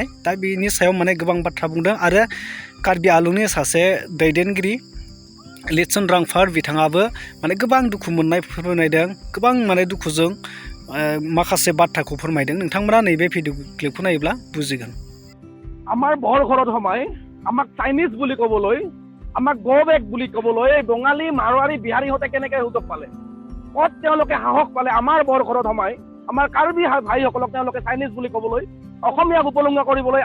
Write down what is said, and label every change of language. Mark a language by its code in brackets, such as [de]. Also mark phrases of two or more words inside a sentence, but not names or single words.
[brx] दा बेनि सायाव माने गोबां बाथ्रा बुंदों। आरो कार्बि आलंनि सासे दैदेनगिरि लिटसन रांफार बिथाङाबो माने गोबां दुखु मोननाय फोरमायदों, गोबां माने दुखुजों माखासे बाथ्राखौ फोरमायदों। नोंथांमोना नैबे भिडिअ क्लिपखौ नायोब्ला बुजिगोन। [as] আমাৰ ঘৰত সোমাই আমাক চাইনিজ বুলি ক'বলৈ, আমাক গো বেক বুলি ক'বলৈ এই বঙালী মাৰোৱাৰী বিহাৰীহঁতে কেনেকৈ সুযোগ পালে? ক'ত তেওঁলোকে সাহস পালে আমাৰ ঘৰত সোমাই আমাৰ কাৰ্বি ভাইসকলক তেওঁলোকে চাইনিজ বুলি ক'বলৈ, অসমীয়াক উপলুঙা কৰিবলৈ?